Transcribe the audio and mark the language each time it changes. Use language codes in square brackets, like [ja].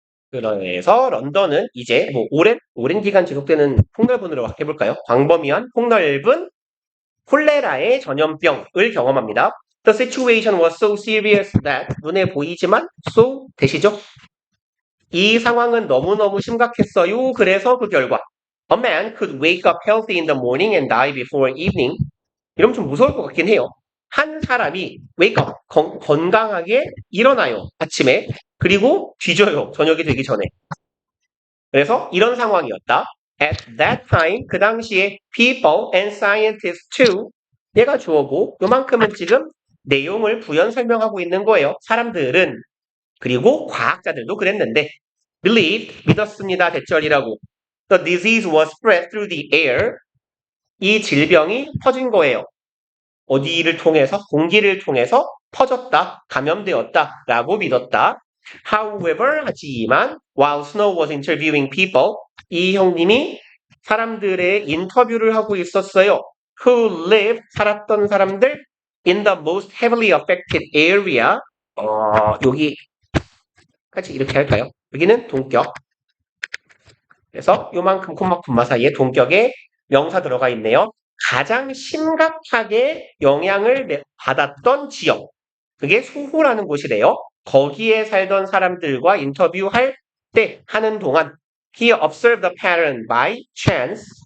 [ko] 그래서 런던은 이제 뭐 오랜 기간 지속되는 폭넓은으로 해볼까요? 광범위한 폭넓은 콜레라의 전염병을 경험합니다. [en] The situation was so serious that [ko] 눈에 보이지만 so 되시죠? 이 상황은 너무너무 심각했어요. 그래서 그 결과 [en] A man could wake up healthy in the morning and die before evening. [ko] 이러면 좀 무서울 것 같긴 해요. 한 사람이 wake up 건강하게 일어나요. 아침에. 그리고 뒤져요. 저녁이 되기 전에. 그래서 이런 상황이었다. At that time, 그 당시에 [en] people and scientists too, [ko] 얘가 주어고 요만큼은 지금 내용을 부연 설명하고 있는 거예요. 사람들은 그리고 과학자들도 그랬는데 believed, 믿었습니다. 대절이라고. [en] The disease was spread through the air. [ko] 이 질병이 퍼진 거예요. 어디를 통해서? 공기를 통해서 퍼졌다, 감염되었다 라고 믿었다. However, 하지만 [en] while Snow was interviewing people, [ko] 이 형님이 사람들의 인터뷰를 하고 있었어요. [en] Who lived, [ko] 살았던 사람들 [en] in the most heavily affected area. [ko] 여기까지 이렇게 할까요? 여기는 동격. 그래서 요만큼 콤마 콤마 사이에 동격에 명사 들어가 있네요. 가장 심각하게 영향을 받았던 지역. 그게 소호라는 곳이래요. 거기에 살던 사람들과 인터뷰할 때 하는 동안 [en] he observed the pattern by chance.